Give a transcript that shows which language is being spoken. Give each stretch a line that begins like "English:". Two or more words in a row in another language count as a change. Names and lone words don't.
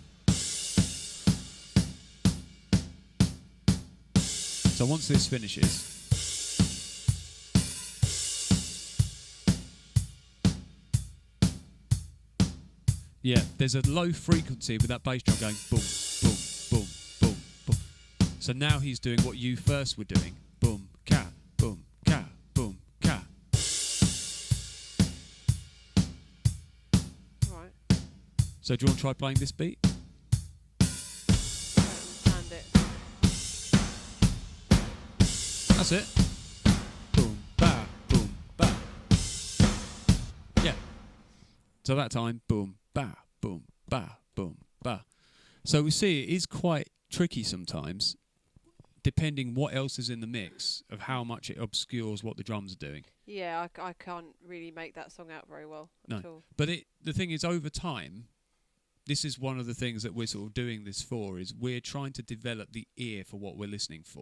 English: So once this finishes... Yeah, there's a low frequency with that bass drum going boom, boom, boom, boom, boom. So now he's doing what you first were doing. Boom, ka, boom, ka, boom, ka. Right. So do you want to try playing this beat? I don't understand it. That's it. Boom, ba, boom, ba. Yeah. So that time, boom, ba, boom, ba, boom, ba. So we see it is quite tricky sometimes, depending what else is in the mix, of how much it obscures what the drums are doing. Yeah, I can't really make that song out very well at all. But the thing is, over time, this is one of the things that we're sort of doing this for, is we're trying to develop the ear for what we're listening for.